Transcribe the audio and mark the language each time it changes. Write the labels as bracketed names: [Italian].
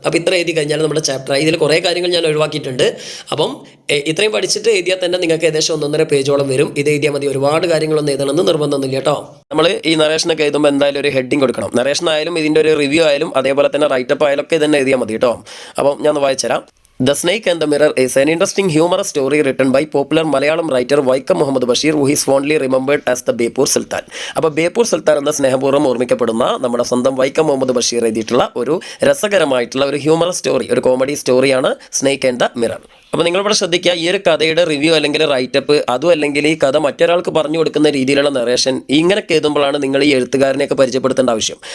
[Malayalam] അപ്പോൾ ഇത്ര എഴുതി കഴിഞ്ഞാൽ നമ്മുടെ ചാപ്റ്ററായി. ഇതിൽ കുറേ കാര്യങ്ങൾ ഞാൻ ഒഴിവാക്കിയിട്ടുണ്ട്. അപ്പം ഇത്രയും പഠിച്ചിട്ട് എഴുതിയാൽ തന്നെ നിങ്ങൾക്ക് ഏകദേശം 1.5 പേജോളം വരും. ഇത് എഴുതിയാൽ മതി, ഒരുപാട് കാര്യങ്ങളൊന്നും എഴുതണമെന്ന് നിർബന്ധമൊന്നുമില്ല കേട്ടോ. നമ്മൾ ഈ നറേഷനൊക്കെ എഴുതുമ്പോൾ എന്തായാലും ഒരു ഹെഡിങ് കൊടുക്കണം. നറേഷൻ ആയാലും ഇതിൻ്റെ ഒരു റിവ്യൂ ആയാലും അതേപോലെ തന്നെ റൈറ്റപ്പ് ആയാലും ഒക്കെ ഇതന്നെ എഴുതിയാൽ മതി കേട്ടോ. അപ്പം ഞാൻ ഒന്ന് വായിച്ചുതരാം. [English] The Snake and the Mirror is an interesting humorous story written by popular Malayalam writer Vaikam Muhammad Bashir, who is fondly remembered as the Bepur Sultan. [Malayalam] അപ്പോൾ ബേപ്പൂർ സുൽത്താൻ എന്ന സ്നേഹപൂർവ്വം ഓർമ്മിക്കപ്പെടുന്ന നമ്മുടെ സ്വന്തം വൈക്കം മുഹമ്മദ് ബഷീർ എഴുതിയിട്ടുള്ള ഒരു രസകരമായിട്ടുള്ള ഒരു ഹ്യൂമറസ് സ്റ്റോറി, ഒരു കോമഡി സ്റ്റോറിയാണ് സ്നേക്ക് ആൻഡ് ദ മിറർ. അപ്പോൾ നിങ്ങളിവിടെ ശ്രദ്ധിക്കുക, ഈ ഒരു കഥയുടെ റിവ്യൂ അല്ലെങ്കിൽ റൈറ്റപ്പ്, അതും അല്ലെങ്കിൽ ഈ കഥ മറ്റൊരാൾക്ക് പറഞ്ഞു കൊടുക്കുന്ന രീതിയിലുള്ള നറേഷൻ, ഇങ്ങനെയൊക്കെ എഴുതുമ്പോഴാണ് നിങ്ങൾ ഈ എഴുത്തുകാരനെയൊക്കെ പരിചയപ്പെടുത്തേണ്ട ആവശ്യം.